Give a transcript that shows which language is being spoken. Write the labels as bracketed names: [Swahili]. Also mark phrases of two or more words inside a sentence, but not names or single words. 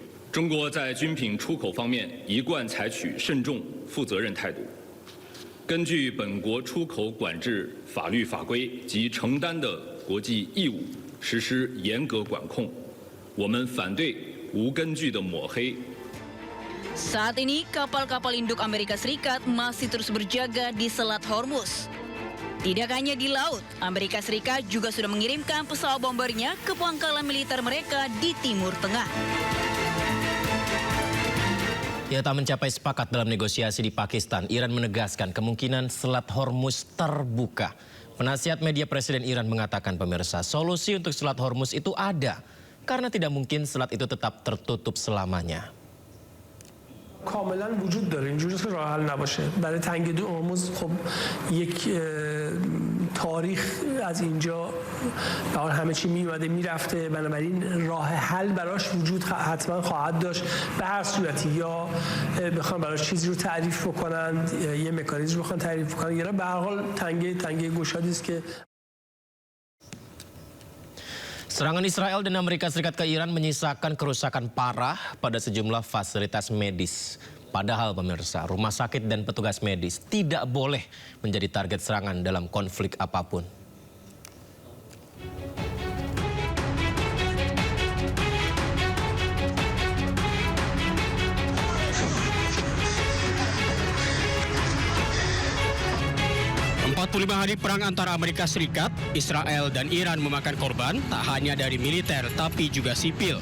[Chinese] 中国在军品出口方面一贯采取慎重、负责任态度，根据本国出口管制法律法规及承担的国际义务，实施严格管控。我们反对无根据的抹黑。 [Indonesian] Saat ini, kapal-kapal induk Amerika Serikat masih terus berjaga di Selat Hormuz. Tidak hanya di laut, Amerika Serikat juga sudah mengirimkan pesawat bombernya ke pangkalan militer mereka di Timur Tengah. Ya, tak mencapai sepakat dalam negosiasi di Pakistan, Iran menegaskan kemungkinan Selat Hormuz terbuka. Penasihat media Presiden Iran mengatakan, pemirsa, solusi untuk Selat Hormuz itu ada, karena tidak mungkin selat itu tetap tertutup selamanya. [Persian] کاملا وجود داره اینجوری که راه حل نباشه برای تنگی هرمز خب یک تاریخ از اینجا همه چی میومده میرفته بنابراین راه حل براش وجود حتما خواهد داشت به هر صورتی یا بخوام براش چیزی رو تعریف بکنن یه مکانیزم رو بخوان تعریف بکنن یا به هر حال تنگی گشادی است که [Indonesian] Serangan Israel dan Amerika Serikat ke Iran menyisakan kerusakan parah pada sejumlah fasilitas medis. Padahal pemirsa, rumah sakit dan petugas medis tidak boleh menjadi target serangan dalam konflik apapun. Lima hari perang antara Amerika Serikat, Israel, dan Iran memakan korban tak hanya dari militer tapi juga sipil.